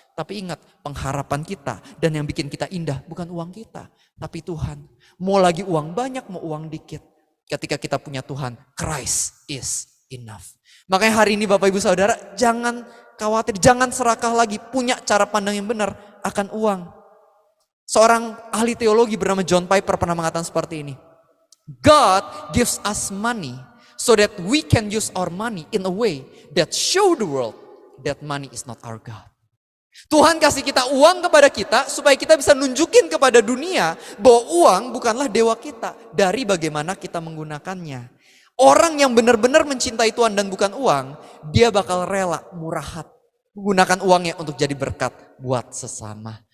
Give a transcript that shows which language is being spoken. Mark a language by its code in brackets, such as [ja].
[id] Tapi ingat, pengharapan kita dan yang bikin kita indah bukan uang kita, tapi Tuhan. Mau lagi uang banyak, mau uang dikit. Ketika kita punya Tuhan, [en] Christ is enough. [id] Makanya hari ini Bapak Ibu Saudara, jangan khawatir, jangan serakah lagi, punya cara pandang yang benar akan uang. Seorang ahli teologi bernama John Piper pernah mengatakan seperti ini. [en] God gives us money so that we can use our money in a way that show the world that money is not our God. [id] Tuhan kasih kita uang kepada kita supaya kita bisa nunjukin kepada dunia bahwa uang bukanlah dewa kita dari bagaimana kita menggunakannya. Orang yang benar-benar mencintai Tuhan dan bukan uang, dia bakal rela murah hati menggunakan uangnya untuk jadi berkat buat sesama.